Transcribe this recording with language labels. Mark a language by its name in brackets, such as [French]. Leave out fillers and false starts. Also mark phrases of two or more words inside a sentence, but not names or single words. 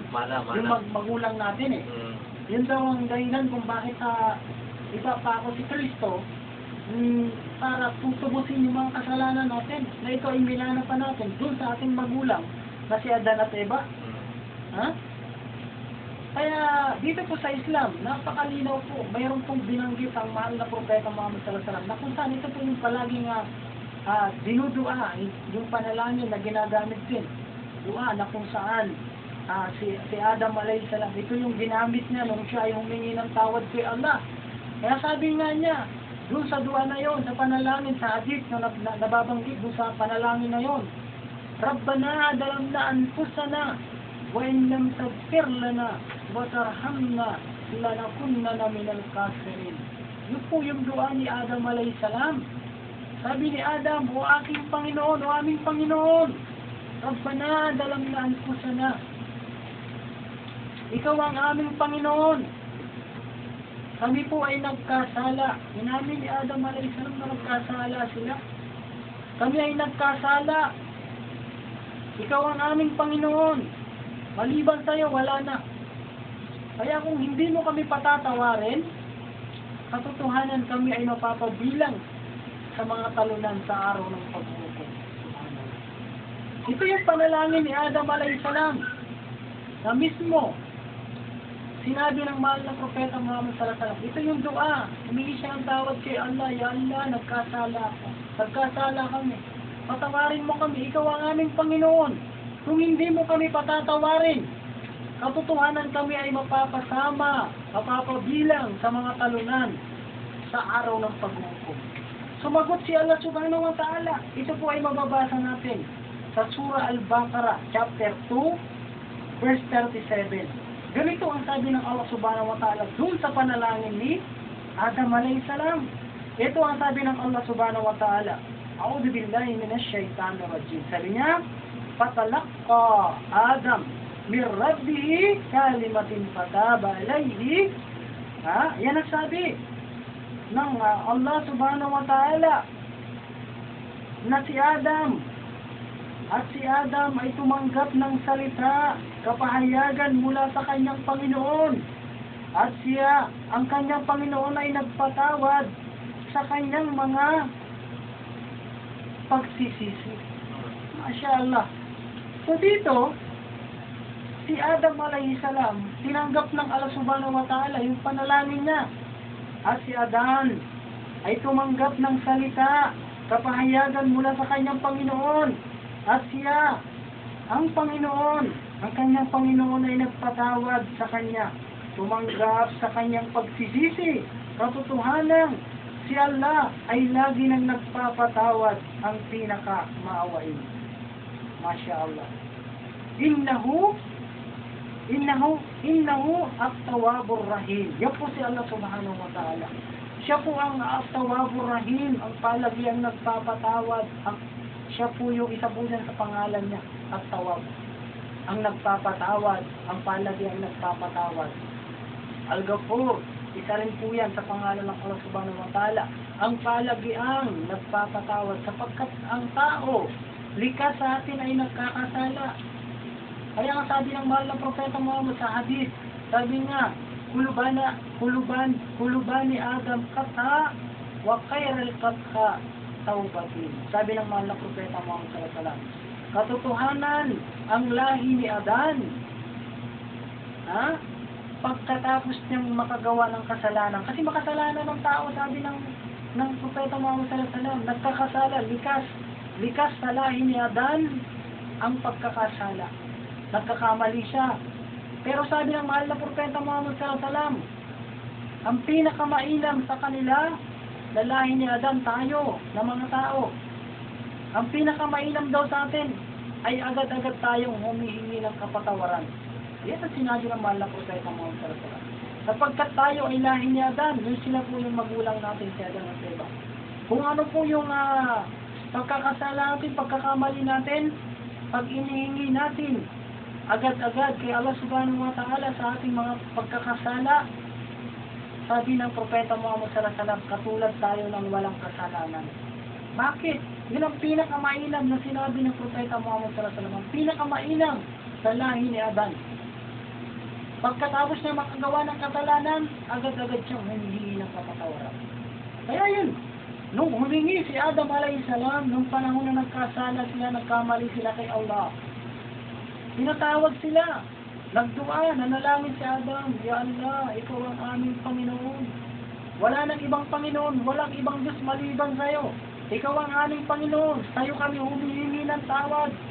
[Filipino] Yung magulang natin Yun daw ang dahilan kung bakit ipapako si Kristo, para tutubusin yung mga kasalanan natin, na ito ay minana pa natin dun sa ating magulang, na si Adan at Eva. Ha? Kaya dito po sa Islam, napakalinaw po, mayroon pong binanggit ang mahal na propeta Muhammad [Arabic] صلى الله عليه وسلم, [Filipino] na kung saan ito po yung palaging dinudua, yung panalangin na ginagamit din. Dua na kung saan si Adam alayhisalam, ito yung ginamit niya nung siya ay humingi ng tawad kay Allah. Kaya sabi nga niya, doon sa dua na yon, sa panalangin, sa hadith na nababanggit doon sa panalangin na yon, [Arabic] ربنا ظلمنا أنفسنا وإن لم تغفر لنا وترحمنا لنكونن من الكافرين. [Filipino] Yun po yung dua ni Adam alayhisalam. Sabi ni Adam, o aking Panginoon, o aming Panginoon, [Arabic] ربنا ظلمنا أنفسنا, [Filipino] ikaw ang aming Panginoon. Kami po ay nagkasala. Inamin ni Adam alayhisalam na nagkasala sila. Kami ay nagkasala. Ikaw ang aming Panginoon. Maliban sa'yo, wala na. Kaya kung hindi mo kami patatawarin, katotohanan kami ay mapapabilang sa mga talunan sa araw ng paghukom. Ito yung panalangin ni Adam alayhisalam na mismo sinabi ng mahal na propeta Muhammad [Arabic] صلى الله عليه وسلم. [Filipino] Ito yung dua. Humingi siya ng tawad kay Allah. [Arabic] يا الله, [Filipino] nagkasala ako. Nagkasala kami. Patawarin mo kami. Ikaw ang aming Panginoon. Kung hindi mo kami patatawarin, katotohanan kami ay mapapasama, mapapabilang sa mga talunan sa araw ng paghukom. Sumagot si Allah [Arabic] سبحانه وتعالى. [Filipino] Ito po ay mababasa natin sa Surah Al-Baqarah, chapter 2, verse 37. Ganito ang sabi ng Allah [Arabic] سبحانه وتعالى [Filipino] dun sa panalangin ni Adam alayhisalam. [Arabic] Ito ang sabi ng الله سبحانه وتعالى أعوذ بالله من الشيطان الرجيم. [Filipino] Sabi niya, [Arabic] فتلقى آدم من ربه كلمات فتاب عليه. [Filipino] Yan ang sabi ng Allah [Arabic] سبحانه وتعالى [Filipino] na si Adam. At si Adam ay tumanggap ng salita, kapahayagan mula sa kanyang Panginoon. At siya, ang kanyang Panginoon ay nagpatawad sa kanyang mga pagsisisi. Masyaallah. So dito, si Adam alayhisalam, tinanggap ng Allah [Arabic] سبحانه وتعالى [Filipino] yung panalangin niya. At si Adan ay tumanggap ng salita, kapahayagan mula sa kanyang Panginoon. At siya, ang Panginoon, ang kanyang Panginoon ay nagpatawad sa kanya, tumanggap sa kanyang pagsisisi. Katotohanan, si Allah ay lagi nang nagpapatawad, ang pinaka-maawain. [Arabic] ما شاء الله. إنه إنه التواب الرحيم. [Filipino] Yan po si Allah [Arabic] سبحانه وتعالى. [Filipino] Siya po ang [Arabic] التواب الرحيم, [Filipino] ang palagiang nagpapatawad. Siya po yung isa po dyan sa pangalan niya, at-tawwab. Ang nagpapatawad, ang palagiang nagpapatawad. Al-Ghafur, isa rin po yan sa pangalan ng Allah [Arabic] سبحانه وتعالى. [Filipino] Ang palagiang nagpapatawad sapagkat ang tao, likas sa atin ay nagkakasala. Kaya ang sabi ng mahal ng Propeta Muhammad sa hadith, sabi nga, [Arabic] كل بني آدم خطاء وخير الخطائين توبة. [Filipino] Sabi ng mahal ng Propeta Muhammad [Arabic] صلى الله عليه وسلم, [Filipino] katotohanan ang lahi ni Adan. Pagkatapos niyang makagawa ng kasalanan, kasi makasalanan ng tao, sabi ng Propeta Muhammad [Arabic] صلى الله عليه وسلم, [Filipino] nagkakasala, likas sa lahi ni Adan ang pagkakasala. Nagkakamali siya. Pero sabi ng mahal na Propeta Muhammad [Arabic] صلى الله عليه وسلم, [Filipino] ang pinakamainam sa kanila, lalahi ni Adan, tayo, na mga tao. Ang pinakamainam daw sa atin, ay agad-agad tayong humihingi ng kapatawaran. Yan ang sinabi ng mahal na Propeta Muhammad [Arabic] صلى الله عليه وسلم. [Filipino] Sapagkat tayo ay lahi ni Adan, yun sila po yung magulang natin si Adan at Eva. Kung ano po yung pagkakasala natin, pagkakamali natin, pag inihingi natin, agad-agad kay Allah [Arabic] سبحانه وتعالى [Filipino] sa ating mga pagkakasala, sabi ng Propeta Muhammad [Arabic] صلى الله عليه وسلم, [Filipino] katulad tayo ng walang kasalanan. Bakit? Yun ang pinakamainam na sinabi ng Propeta Muhammad [Arabic] صلى الله عليه وسلم, [Filipino] ang pinakamainam sa lahi ni Adan. Pagkatapos niya makagawa ng kasalanan, agad-agad siyang humihingi ng kapatawaran. Kaya yun, nung humingi si Adam [Arabic] عليه السلام, [Filipino] nung panahon na nagkasala sila, nagkamali sila kay Allah, tinatawag sila, nagdua, nanalangin si Adam, [Arabic] يا الله, [Filipino] ikaw ang aming Panginoon. Wala nang ibang Panginoon, walang ibang Diyos maliban sa'yo. Ikaw ang aming Panginoon, sa'yo kami humihingi ng tawad.